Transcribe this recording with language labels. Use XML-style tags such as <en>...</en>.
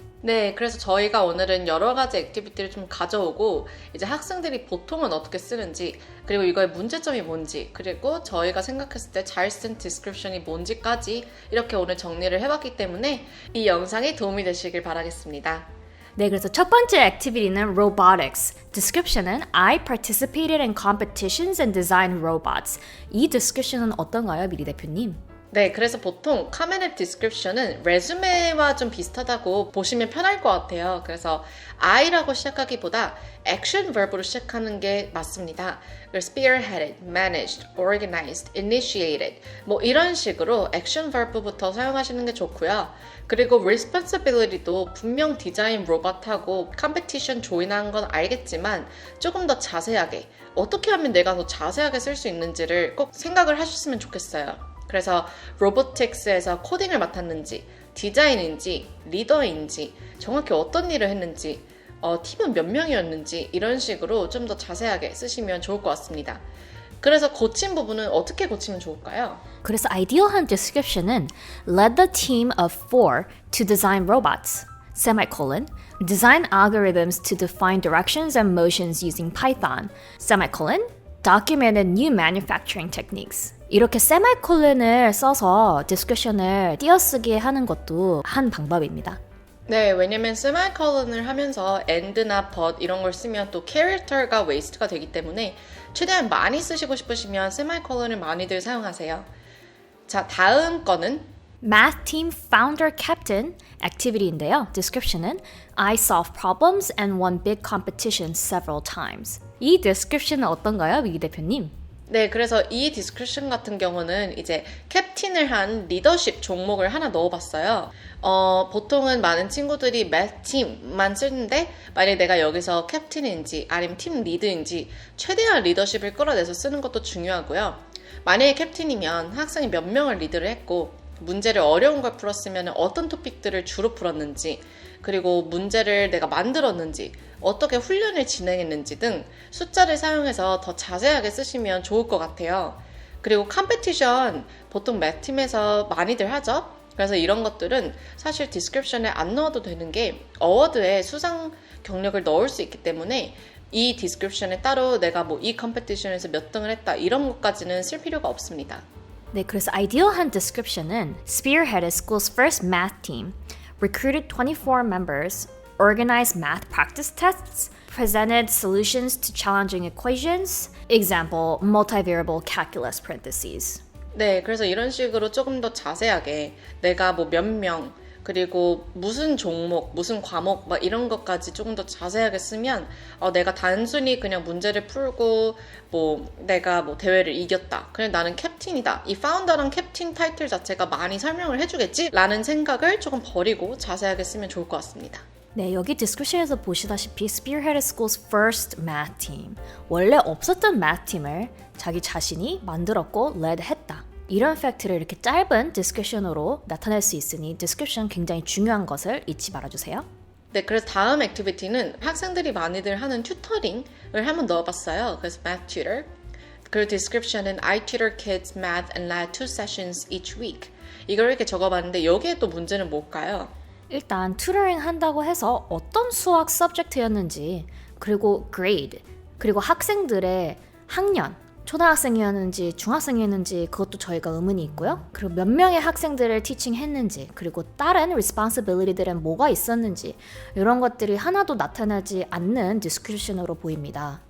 <ko>네, 그래서 저희가 오늘은 여러 가지 액티비티를 좀 가져오고 이제 학생들이 보통은 어떻게 쓰는지 그리고 이거의 문제점이 뭔지 그리고 저희가 생각했을 때 잘 쓴 디스크립션이 뭔지까지 이렇게 오늘 정리를 해봤기 때문에 이 영상이 도움이 되시길 바라겠습니다. 네, 그래서 첫 번째 액티비티는 Robotics.</ko> <en>Description은 I participated in competitions and designed robots.</en> <ko>이 description은 어떤가요, 미리 대표님? 네, 그래서 보통 카멘 앱 디스크립션은 레주메와 좀 비슷하다고 보시면 편할 것 같아요. 그래서 I라고 시작하기보다 액션 verb로 시작하는 게 맞습니다. 그래서 spearheaded, managed, organized, initiated 뭐 이런 식으로 액션 verb부터 사용하시는 게 좋고요. 그리고 responsibility도 분명 디자인 로봇하고 컴피티션 조인한 건 알겠지만 조금 더 자세하게 어떻게 하면 내가 더 자세하게 쓸 수 있는지를 꼭 생각을 하셨으면 좋겠어요. 그래서 로보틱스에서 코딩을 맡았는지, 디자인인지, 리더인지, 정확히 어떤 일을 했는지, 팀은 몇 명이었는지 이런 식으로 좀 더 자세하게 쓰시면 좋을 것 같습니다. 그래서 고친 부분은 어떻게 고치면 좋을까요?</ko> <en>그래서 아이디어한 description은 led the team of 4 to design robots. Semicolon, design algorithms to define directions and motions using Python. Semicolon, documented new manufacturing techniques.</en> <ko>이렇게 세마이콜론을 써서 디스커션을 띄어쓰게 하는 것도 한 방법입니다. 네, 왜냐면 세마이컬론을 하면서 and나 but 이런 걸 쓰면 또 캐릭터가 웨이스트가 되기 때문에 최대한 많이 쓰시고 싶으시면 세마이컬론을 많이들 사용하세요. 자, 다음 거는</ko> <en>Math Team Founder Captain Activity인데요. Description은 I solve problems and won big competitions several times.</en> <ko>이 description은 어떤가요, 미기 대표님? 네, 그래서 이 디스크립션 같은 경우는 이제 캡틴을 한 리더십 종목을 하나 넣어봤어요. 보통은 많은 친구들이 매팀만 쓰는데 만약에 내가 여기서 캡틴인지 아니면 팀 리드인지 최대한 리더십을 끌어내서 쓰는 것도 중요하고요. 만약에 캡틴이면 학생이 몇 명을 리드를 했고 문제를 어려운 걸 풀었으면 어떤 토픽들을 주로 풀었는지 그리고 문제를 내가 만들었는지 어떻게 훈련을 진행했는지 등 숫자를 사용해서 더 자세하게 쓰시면 좋을 것 같아요. 그리고 컴피티션 보통 매팀에서 많이들 하죠. 그래서 이런 것들은 사실 디스크립션에 안 넣어도 되는 게 어워드에 수상 경력을 넣을 수 있기 때문에 이 디스크립션에 따로 내가 뭐 이 컴피티션에서 몇 등을 했다 이런 것까지는 쓸 필요가 없습니다.</ko> <en>네, 그래서 아이디어한 description은 spearheaded school's first math team, recruited 24 members, organized math practice tests, presented solutions to challenging equations, example, multivariable calculus parentheses.</en> <ko>네, 그래서 이런 식으로 조금 더 자세하게 내가 뭐 몇 명, 그리고 무슨 종목, 무슨 과목 막 이런 것까지 조금 더 자세하게 쓰면 내가 단순히 그냥 문제를 풀고 뭐 내가 뭐 대회를 이겼다. 그냥 나는 캡틴이다. 이 파운더랑 캡틴 타이틀 자체가 많이 설명을 해주겠지? 라는 생각을 조금 버리고 자세하게 쓰면 좋을 것 같습니다.</ko> <en>네, 여기 디스크립션에서 보시다시피 spearheaded school's first math team.</en> <ko>원래 없었던 math 팀을 자기 자신이 만들었고 led 했다. 이런 팩트를 이렇게 짧은 디스크립션으로 나타낼 수 있으니 디스크립션 굉장히 중요한 것을 잊지 말아주세요. 네, 그래서 다음 액티비티는 학생들이 많이들 하는 튜터링을 한번 넣어봤어요.</ko> <en>그래서 math tutor. 그리고 디스크립션은 I tutor kids math and lab 2 sessions each week.</en> <ko>이걸 이렇게 적어봤는데 여기에 또 문제는 뭘까요? 일단 튜터링 한다고 해서 어떤 수학 서브젝트였는지 그리고 grade 그리고 학생들의 학년 초등학생이었는지 중학생이었는지 그것도 저희가 의문이 있고요. 그리고 몇 명의 학생들을 티칭했는지 그리고 다른 responsibility들은 뭐가 있었는지 이런 것들이 하나도 나타나지 않는 디스크립션으로 보입니다.</ko>